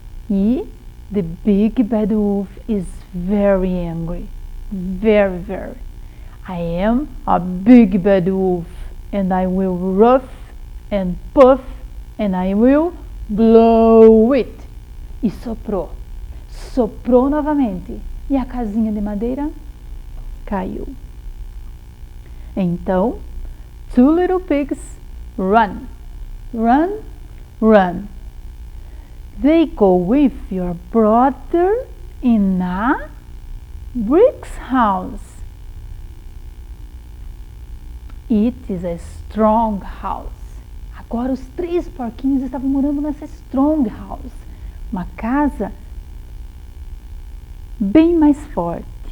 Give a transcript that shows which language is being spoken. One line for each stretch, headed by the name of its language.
Portuguese: E
English: the big bad wolf is very angry. Very, very. I am a big bad wolf and I will ruff and puff and I will blow it.
Portuguese: E soprou. Soprou novamente. E a casinha de madeira caiu. Então,
English: 2 little pigs run, run, run. They go with your brother in a bricks house. It is a strong house.
Portuguese: Agora os 3 porquinhos estavam morando nessa
English: strong house,
Portuguese: uma casa bem mais forte.